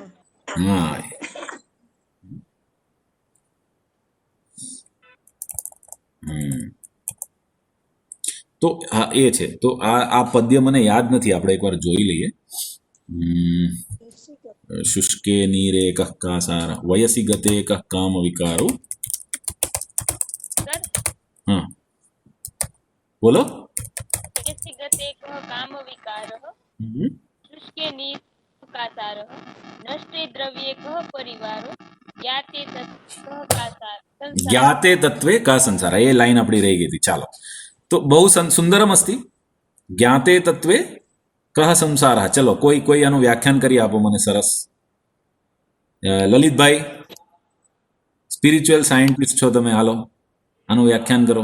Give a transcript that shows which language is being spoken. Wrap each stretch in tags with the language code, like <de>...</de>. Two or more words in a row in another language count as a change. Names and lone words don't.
<gu>હા. તો આ એ છે. તો આ પદ્ય મને યાદ નથી, આપણે એકવાર જોઈ લઈએ.</gu> <sa>शुष्के नीरे कः कासार वयसी गते कः काम विकारो.</sa> <gu>સર હા બોલો.</gu> <sa>यस्य गते कः कामविकारः હમ. शुष्के निकासारः नष्टे द्रव्ये कः परिवारो ज्ञाते तत् कः कासार संसार ज्ञाते तत्वे का संसार,</sa> <gu>એ લાઈન આપણી રહી ગઈ હતી. ચાલો, તો બહુ</gu> <sa>सुंदरम अस्ति. ज्ञाते तत्वे कह संसार.</sa> <gu>ચલો કોઈ આનું વ્યાખ્યાન કરી આપો મને સરસ. લલિતભાઈ,</gu> <en>spiritual scientist</en> <gu>છો તમે, હાલો આનું વ્યાખ્યાન કરો.</gu>